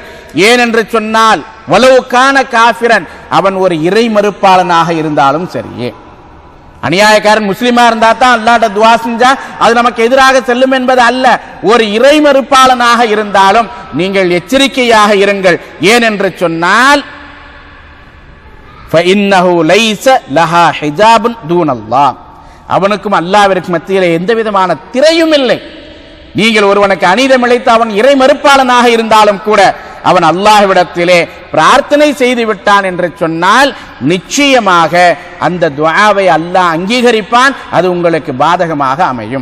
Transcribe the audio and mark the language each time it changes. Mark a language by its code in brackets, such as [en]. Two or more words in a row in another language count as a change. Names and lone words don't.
[ta] ஏனென்று சொன்னால் [ar] ولو كان كافرا, [ta] அவன் ஒரு இறை மறுப்பாளனாக இருந்தாலும் சரியே. அநியாயக்காரன் முஸ்லிமா இருந்தா தான் அல்லாஹ்ட்ட துஆ செஞ்சா அது நமக்கு எதிராக செல்லும் என்பது அல்ல. ஒரு இறை மறுப்பாளனாக இருந்தாலும் நீங்கள் எச்சரிக்கையாக இருங்கள். ஏனென்று சொன்னால் [ar] فإنه ليس لها حجاب دون الله, [ta] அவனுக்கும் அல்லாஹ்விற்கும் மத்தியிலே எந்த விதமான திரையும் இல்லை. நீங்கள் ஒருவனுக்கு அநீதம் இழைத்து அவன் இறை மறுப்பாளனாக இருந்தாலும் கூட அவன் அல்லாஹ்விடத்திலே பிரார்த்தனை செய்து விட்டான் என்று சொன்னால் நிச்சயமாக அந்த துஆவை அல்லாஹ் அங்கீகரிப்பான், அது உங்களுக்கு பாதகமாக அமையும்.